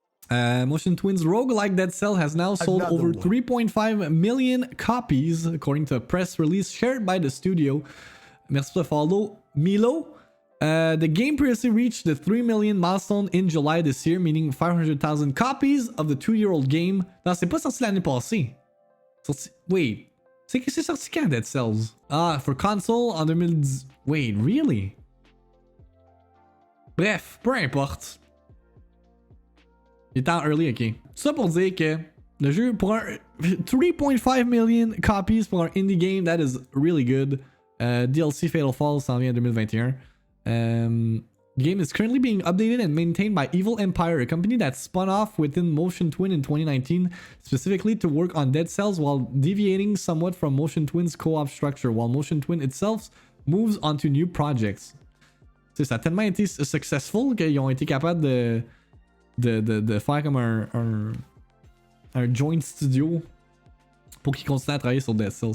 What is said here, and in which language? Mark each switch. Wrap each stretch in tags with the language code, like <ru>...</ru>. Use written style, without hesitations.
<en>Motion Twin's roguelike Dead Cell has now sold over 3.5 million copies, according to a press release shared by the studio.</en> <fr>Merci pour le follow, Milo.</fr> <en>The game previously reached the 3 million milestone in July this year, meaning 500,000 copies of the 2-year-old game.</en> <fr>Non, c'est pas sorti l'année passée.</fr> <en>Wait.</en> <fr>C'est que c'est sorti quand Dead Cells?</fr> <en>Ah, for console en 2010. Wait, really?</en> <fr>Bref, peu importe. Il est en early, ok. Tout ça pour dire que Le jeu, pour un 3.5 million copies pour un indie game,</fr> <en>that is really good.</en> <fr>DLC Fatal Falls s'en vient en 2021.</fr> <en>The game is currently being updated and maintained by Evil Empire, a company that spun off within Motion Twin in 2019, specifically to work on Dead Cells while deviating somewhat from Motion Twin's co-op structure, while Motion Twin itself moves onto new projects.</en> <fr>Ça a tellement été successful qu'ils ont été capables de faire comme un joint studio pour qu'ils continuent à travailler sur Dead Cells.</fr>